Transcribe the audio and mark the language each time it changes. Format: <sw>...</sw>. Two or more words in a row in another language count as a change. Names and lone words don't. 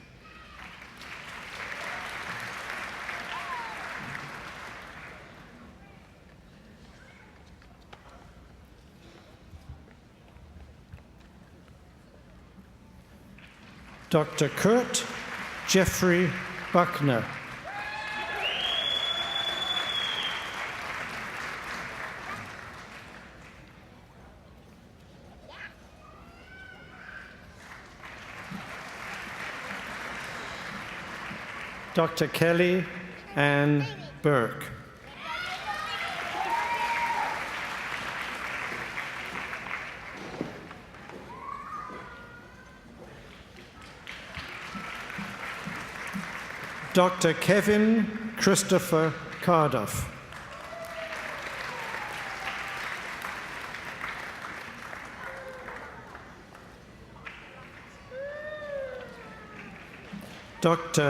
<en>Dr. Kurt Jeffrey Buckner. Dr. Kelly Ann Burke. Dr. Kevin Christopher Cardiff. Dr.</en>